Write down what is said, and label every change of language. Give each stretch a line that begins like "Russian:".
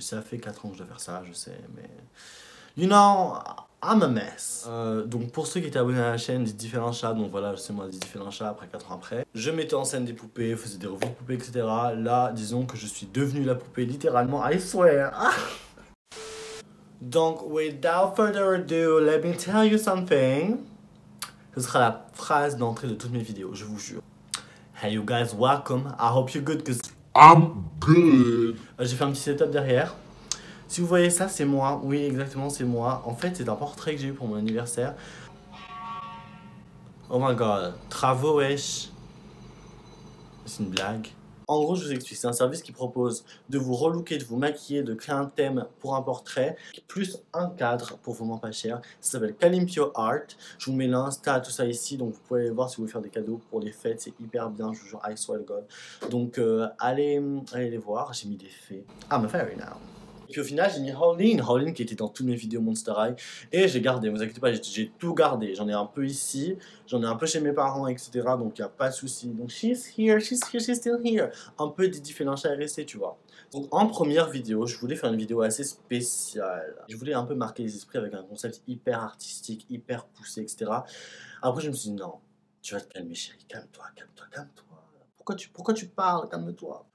French: Ça fait 4 ans que je dois faire ça, je sais, mais...
English: You know, I'm a mess.
French: Donc pour ceux qui étaient abonnés à la chaîne des différents chats, donc voilà, c'est moi des différents chats après 4 ans après, je mettais en scène des poupées, faisais des revues de poupées, etc. Là, disons que je suis devenu la poupée littéralement,
English: I swear. Donc, without further ado, let me tell you something.
French: Ce sera la phrase d'entrée de toutes mes vidéos, je vous jure.
English: Hey you guys, welcome. I hope you're good, cause I'm good.
French: j'ai fait un petit setup derrière. Si vous voyez ça, c'est moi. Oui, exactement, c'est moi. En fait, c'est un portrait que j'ai eu pour mon anniversaire.
English: Oh my god.
French: Travaux, wesh. C'est une blague. En gros, je vous explique. C'est un service qui propose de vous relooker, de vous maquiller, de créer un thème pour un portrait, plus un cadre pour vraiment pas cher. Ça s'appelle Calimpio Art. Je vous mets l'insta, tout ça ici. Donc, vous pouvez aller voir si vous voulez faire des cadeaux pour les fêtes. C'est hyper bien. Je vous jure,
English: I swear to God.
French: Donc, allez les voir. J'ai mis des faits.
English: I'm a fairy now.
French: Et puis au final, j'ai mis Howlin qui était dans toutes mes vidéos Monster High. Et j'ai gardé, vous inquiétez pas, j'ai tout gardé. J'en ai un peu ici, j'en ai un peu chez mes parents, etc. Donc il n'y a pas de souci.
English: Donc she's here, she's still here.
French: Un peu Didi Félinchat est resté, tu vois. Donc en première vidéo, je voulais faire une vidéo assez spéciale. Je voulais un peu marquer les esprits avec un concept hyper artistique, hyper poussé, etc. Après, je me suis dit non, tu vas te calmer chérie, calme-toi, calme-toi, calme-toi. Pourquoi tu parles? Calme-toi.